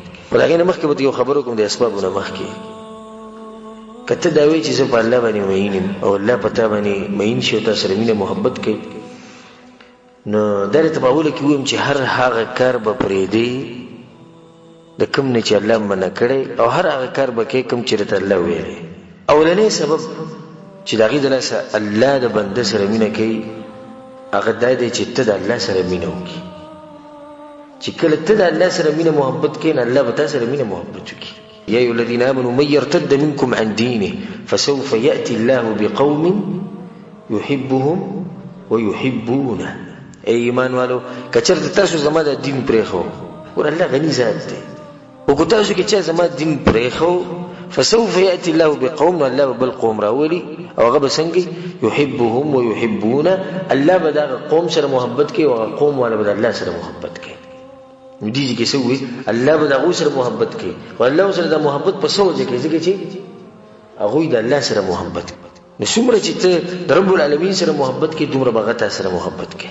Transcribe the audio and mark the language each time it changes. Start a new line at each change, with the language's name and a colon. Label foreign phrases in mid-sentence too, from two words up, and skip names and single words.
Pashto: په هغې نه مخکې به یو خبره کوم د اسبابو نه مخکې. که ته دا وایې چې زه په الله باندې مین یم او الله په تا باندې مین شي او تا سره مینه محبت کوي، نو دا درته په اوله کې ووایم چې هر هغه کار به پرېږدې د کوم نه چې الله منع کړی او هر هغه کار به کوې کوم چې درته الله ویلی. اولنی سبب چې د هغې د لاسه الله د بنده سره مینه کوي هغه دا دی چې ته د الله سره مینه وکړي. چې کله ته د الله سره مینه محبت کوې نو الله به تا سره مینه محبت وکړي.
Arabic: یا ایها الذین آمنوا من یرتد منکم عن دینه فسوف یأتی الله بقوم یحبهم ویحبونه.
Pashto: ای ایمان والو که چېرته تاسو زما د دین پرېښو، ور الله غني ذات دی، او که تاسو کې چا زما دین پرېښو
Arabic: فسوف یأتی الله بقوم،
Pashto: الله به بل قوم راولي او هغه به څنګه
Arabic: یحبهم ویحبونه،
Pashto: الله به د هغه قوم سره محبت کوي او هغه قوم والا به د الله سره محبت کوي. نو دې کې څه وایي الله به د هغوی سره محبت کوي او الله سره د محبت په څه وجه کوي؟ ځکه چې هغوی د الله سره محبت کوي. نو څومره چې ته د
Arabic: رب العالمین
Pashto: سره محبت کوي دومره به هغه تا سره محبت کوي.